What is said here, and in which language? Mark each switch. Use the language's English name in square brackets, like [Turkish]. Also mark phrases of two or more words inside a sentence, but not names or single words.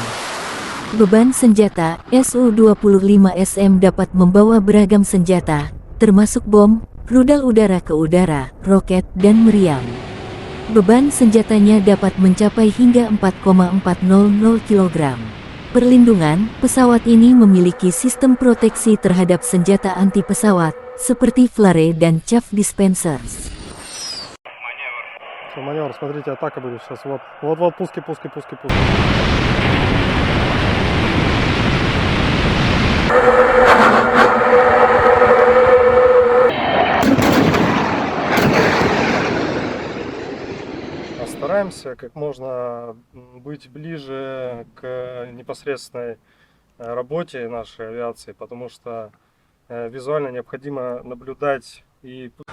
[Indonesian] Beban senjata, Su-25SM dapat membawa beragam senjata, termasuk bom, rudal udara ke udara, roket, dan meriam. Beban senjatanya dapat mencapai hingga 4,400 kg. Perlindungan, pesawat ini memiliki sistem proteksi terhadap senjata anti-pesawat, seperti flare dan [English] chaff dispensers. [Russian] Маневр, смотрите, атака будет сейчас. Вот, пуски. Стараемся как можно быть ближе к непосредственной работе нашей авиации, потому что визуально необходимо наблюдать и...